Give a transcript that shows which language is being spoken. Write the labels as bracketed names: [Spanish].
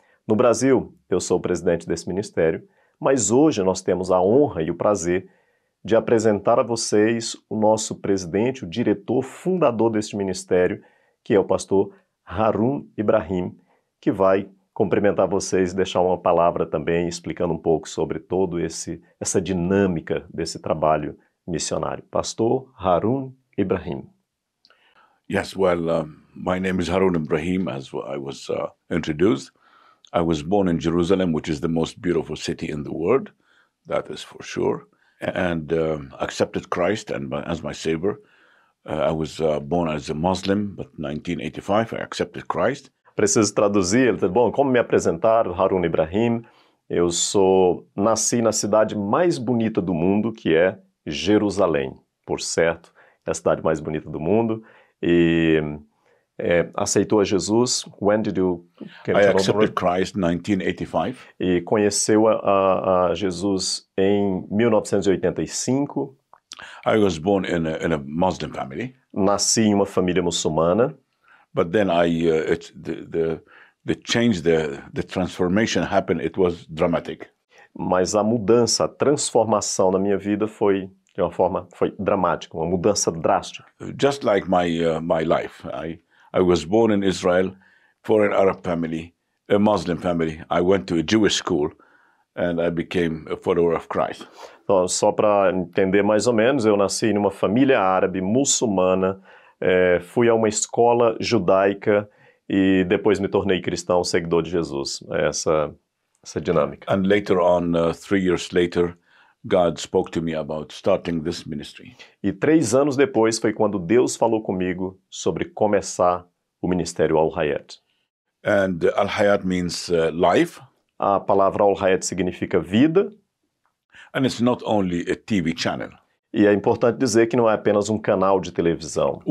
[Portuguese] No Brasil, eu sou o presidente desse ministério, mas hoje nós temos a honra e o prazer de apresentar a vocês o nosso presidente, o diretor fundador deste ministério, que é o pastor Harun Ibrahim, que vai cumprimentar vocês e deixar uma palavra também explicando um pouco sobre todo essa dinâmica desse trabalho missionário. Pastor Harun Ibrahim. [English] Yes, well, my name is Harun Ibrahim, as I was introduced. I was born in Jerusalem, which is the most beautiful city in the world, that is for sure, and accepted Christ as my Savior. I was born as a Muslim, but in 1985 I accepted Christ. [Portuguese] Preciso traduzir, ele disse, bom, como me apresentar, Harun Ibrahim, eu nasci na cidade mais bonita do mundo, que é Jerusalém, por certo, é a cidade mais bonita do mundo, e aceitou a Jesus, [English] when did you... I accepted Christ in 1985. [Portuguese] E conheceu a Jesus em 1985. [English] I was born in a Muslim family. [Portuguese] Nasci em uma família muçulmana. [English] But then the change, the transformation happened, it was dramatic. [Portuguese] Mas a mudança, a transformação na minha vida foi dramática, uma mudança drástica. [English] Just like my life, I was born in Israel, for an Arab family, a Muslim family. I went to a Jewish school and I became a follower of Christ. [Portuguese] Então, só para entender mais ou menos, eu nasci em uma família árabe, muçulmana, fui a uma escola judaica e depois me tornei cristão, seguidor de Jesus. Essa dinâmica. [English] And later on, 3 years later, God spoke to me about starting this ministry. [Portuguese] E 3 anos depois foi quando Deus falou comigo sobre começar o ministério Al Hayat. [English] And Al Hayat means life. [Portuguese] A palavra Al Hayat significa vida. [English] And it's not only a TV channel. [Portuguese] E é importante dizer que não é apenas um canal de televisão.